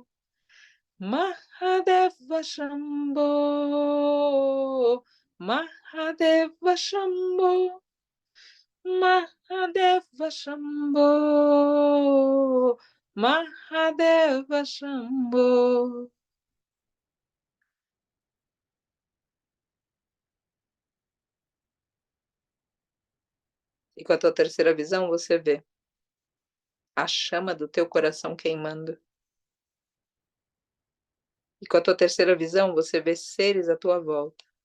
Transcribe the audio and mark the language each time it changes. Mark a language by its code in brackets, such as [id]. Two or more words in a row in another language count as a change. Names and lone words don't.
[pt] Mahadeva Shambho. Mahadeva Shambho. Mahadeva Shambho. Mahadeva Shambho. E com a tua terceira visão, você vê a chama do teu coração queimando. E com a tua terceira visão, você vê seres à tua volta.